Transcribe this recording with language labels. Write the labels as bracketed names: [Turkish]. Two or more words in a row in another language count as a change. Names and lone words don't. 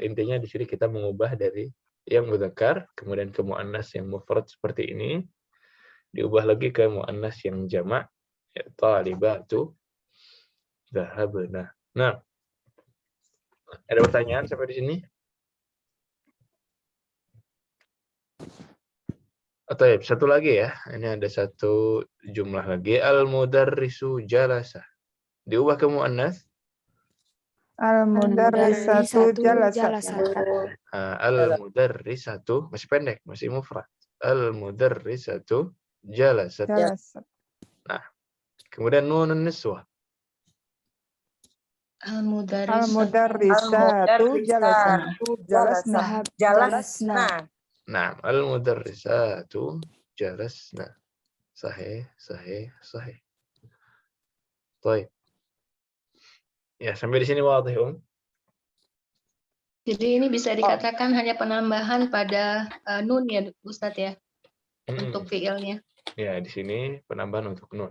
[Indonesian] Intinya di sini kita mengubah dari yang mudzakkar kemudian ke muannas yang mufrad seperti ini, diubah lagi ke muannas yang jamak, ya, [Arabic] طالبات ذهبن. [Indonesian] Nah, ada pertanyaan sampai di sini? Atau ya, satu lagi ya. Ini ada satu jumlah lagi. [Arabic] المدرس جلس. [Indonesian] Diubah ke muannas. [Arabic] المدرسة جلست. [Indonesian] Al-mudarrisatu masih pendek, masih mufrad. [Arabic] المدرسة جلست. [Indonesian] Nah, kemudian [Arabic] نون النسوة. المدرسة جلسن. Nah, المدرسة جلسن. [Indonesian] Sahih. Baik. Ya, sampai di sini wadih, Jadi ini bisa dikatakan hanya penambahan pada nun ya, Ustadz ya, untuk fiilnya. Ya, di sini penambahan untuk nun.